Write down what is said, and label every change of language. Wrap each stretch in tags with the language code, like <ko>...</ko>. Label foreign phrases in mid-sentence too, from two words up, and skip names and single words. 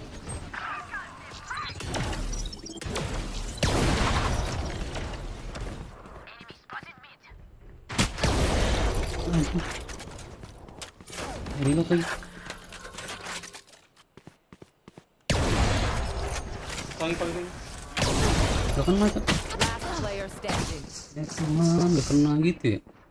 <id>Reload lagi. Calling. Gak kena, Cok.</id> <en>Last player standing.</en> <id>Ya Tuhan, gak kena gitu ya.</id>